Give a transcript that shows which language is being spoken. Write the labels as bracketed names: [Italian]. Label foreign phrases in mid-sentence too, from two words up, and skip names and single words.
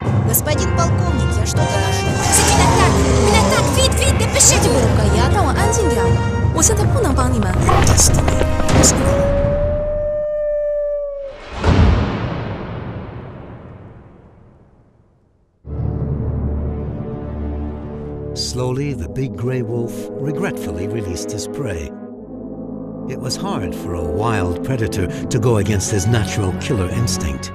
[Russian] Господин полковник, я что-то нашел. Меня так, Вит, ты пиши. [Chinese] 这个人呀，让我安静点。我现在不能帮你们。 [English] Slowly, the big gray wolf regretfully released his prey. It was hard for a wild predator to go against his natural killer instinct.